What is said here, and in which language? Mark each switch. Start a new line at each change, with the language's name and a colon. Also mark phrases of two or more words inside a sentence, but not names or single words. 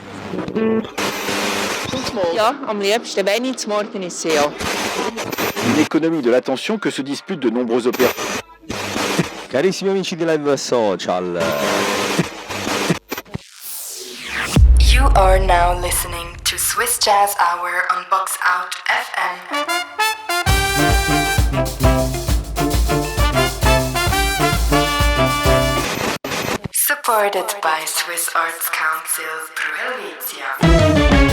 German: Ja, am liebsten, wenn ich zum Organisieren.
French: Une économie de l'attention que se disputent de nombreux opérateurs.
Italian: Carissimi amici di Live Social.
English: You are now listening to Swiss Jazz Hour on Box Out FM. Supported by Swiss Arts Council through Helvetia.